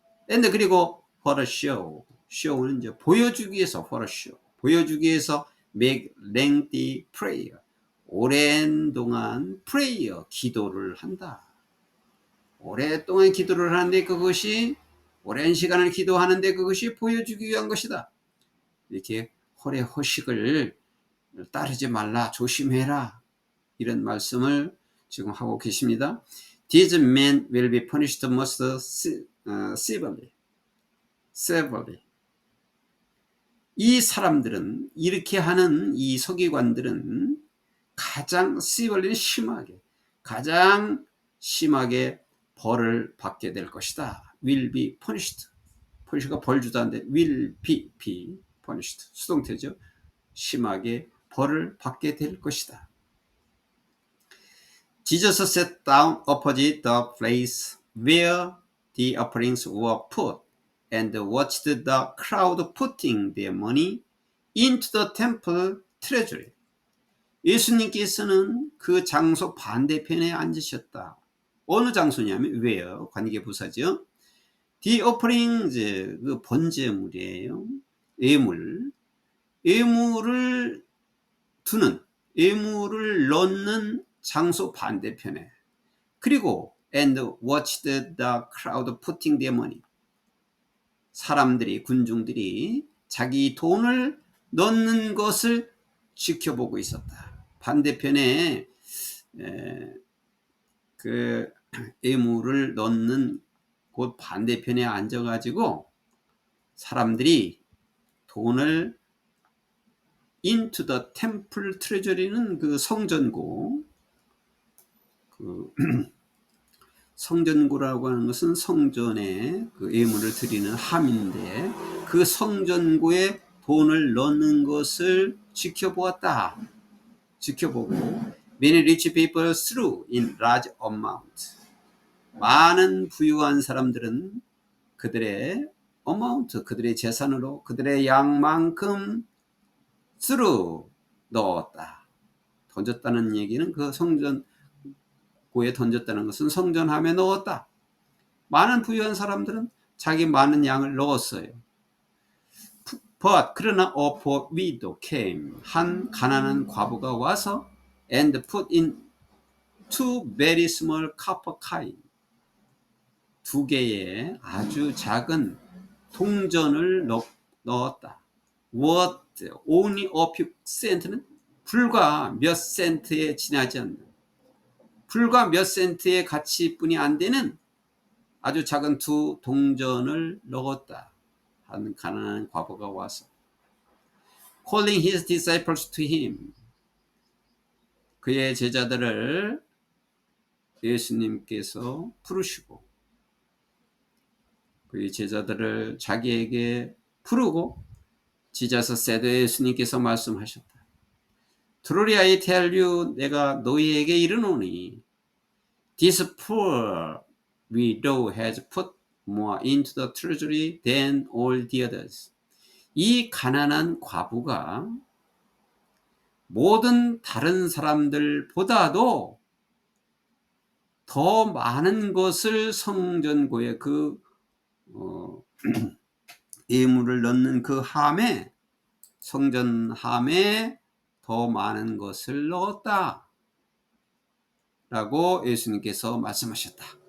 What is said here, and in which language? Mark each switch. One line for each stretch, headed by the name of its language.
English: And
Korean: 그리고
English: for a show.
Korean: show는 이제 보여주기 위해서
English: for a show.
Korean: 보여주기 위해서
English: make lengthy prayer.
Korean: 오랜 동안 prayer, 기도를 한다. 오랫동안 기도를 하는데 그것이 오랜 시간을 기도하는데 그것이 보여주기 위한 것이다. 이렇게 홀의 허식을 따르지 말라, 조심해라, 이런 말씀을 지금 하고 계십니다.
English: These men will be punished most severely.
Korean: 이 사람들은, 이렇게 하는 이 서기관들은 가장 severely, 심하게, 가장 심하게 벌을 받게 될 것이다.
English: will be punished.
Korean: punish가 벌 주다인데
English: will be punished.
Korean: 수동태죠. 심하게 벌을 받게 될 것이다.
English: Jesus sat down opposite the place where the offerings were put and watched the crowd putting their money into the temple treasury.
Korean: 예수님께서는 그 장소 반대편에 앉으셨다. 어느 장소냐면 where, 관계부사죠.
English: The offerings,
Korean: 그 번제물이에요. 예물을 두는, 예물을 넣는 장소 반대편에. 그리고
English: and watched the crowd putting their money.
Korean: 사람들이, 군중들이 자기 돈을 넣는 것을 지켜보고 있었다. 반대편에 그 예물을 넣는 곳 반대편에 앉아가지고 사람들이 돈을
English: into the temple treasury
Korean: 는 그 성전고, 그 성전고라고 하는 것은 성전에 그 예물을 드리는 함인데 그 성전고에 돈을 넣는 것을 지켜보았다. 지켜보고
English: many rich people threw in large amount.
Korean: 많은 부유한 사람들은 그들의 amount, 그들의 재산으로 그들의 양만큼 threw, 넣었다. 던졌다는 얘기는 그 성전고에 던졌다는 것은 성전함에 넣었다. 많은 부유한 사람들은 자기 많은 양을 넣었어요.
English: But
Korean: 그러나
English: a poor widow came.
Korean: 한 가난한 과부가 와서
English: and put in two very small copper coin.
Korean: 두 개의 아주 작은 동전을 넣었다.
English: What? Only a few cent
Korean: 는 불과 몇 센트에 지나지 않는, 불과 몇 센트의 가치뿐이 안 되는 아주 작은 두 동전을 넣었다. 한 가난한 과부가 와서
English: calling his disciples to him.
Korean: 그의 제자들을 예수님께서 부르시고 그의 제자들을 자기에게 부르고 지자서 세드 예수님께서 말씀하셨다.
English: Truly I tell you,
Korean: 내가 너희에게 이르노니
English: this poor widow has put more into the treasury than all the others.
Korean: 이 가난한 과부가 모든 다른 사람들보다도 더 많은 것을 성전고에 그 예물을 넣는 그 함에, 성전함에 더 많은 것을 넣었다 라고 예수님께서 말씀하셨다.